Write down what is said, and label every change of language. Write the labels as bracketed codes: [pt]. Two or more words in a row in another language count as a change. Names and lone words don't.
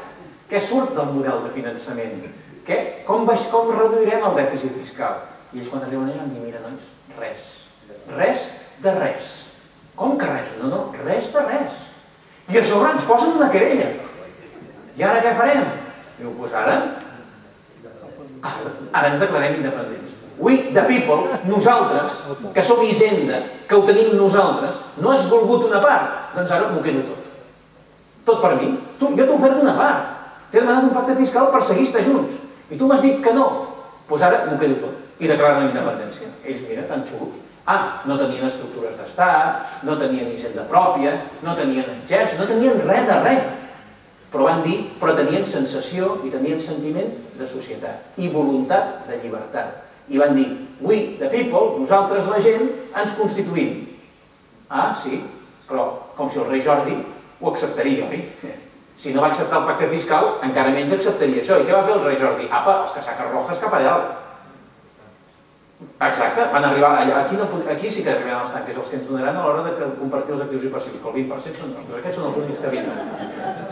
[ca] Què surt del model de finançament? Com reduirem el dèficit fiscal? I ells quan arriben allà em diuen, mira, nois, res. Res de res. Com que res? No, res de res. I a sobre ens posen una querella. I ara què farem? Diu, doncs ara ens declarem independents. [en] We, the people, [ca] nosaltres, que som Hisenda, que ho tenim nosaltres, no has volgut una part, doncs ara m'ho quedo tot. Tot per mi. Jo t'he ofert una part. T'he demanat un pacte fiscal per seguir estar junts. I tu m'has dit que no. Doncs ara m'ho quedo tot. I declaren la independència. Ells, mira, tan xulos. No tenien estructures d'estat, no tenien hisenda pròpia, no tenien exèrcit, no tenien res de res. Però van dir, però tenien sensació i tenien sentiment de societat i voluntat de llibertat. I van dir, [en] we, the people, [ca] nosaltres, la gent, ens constituïm. Sí, però com si el rei Jordi ho acceptaria, oi? Si no va acceptar el pacte fiscal, encara menys acceptaria això. I què va fer el rei Jordi? Els casaques rojas cap a dalt. Exacte, van arribar, aquí sí que arribaran els tanques, els que ens donaran a l'hora de compartir els actius i passius, que el 20% són nostres, aquests són els únics que vindran.